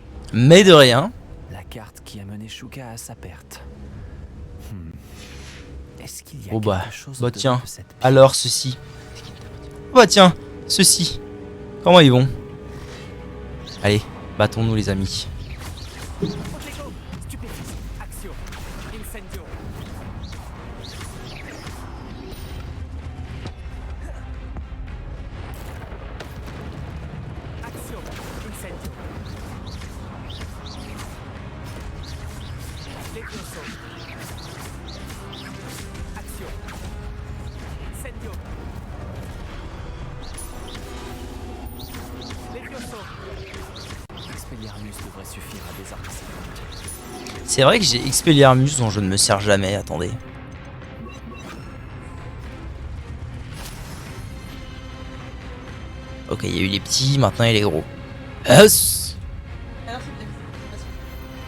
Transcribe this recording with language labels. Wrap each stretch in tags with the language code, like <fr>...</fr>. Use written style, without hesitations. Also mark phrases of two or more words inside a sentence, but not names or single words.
<fr>Mais de rien. La carte qui a mené Shuka à sa perte. Est-ce qu'il y a Oh bah, quelque chose bah au-delà tiens, de cette pierre? alors ceci. Oh bah tiens, ceci. Comment ils vont? Allez, battons-nous les amis. Protego, stupéfice, action, incendio. Action, incendio. Levioso. Action. Incendio. Levioso. Expelliarmus devrait suffire à désarmer ces plantes. C'est vrai que j'ai Expelliarmus dont je ne me sers jamais, attendez. Ok, il y a eu les petits, maintenant il y a les gros. Yes. Alors, c'est bien.</fr>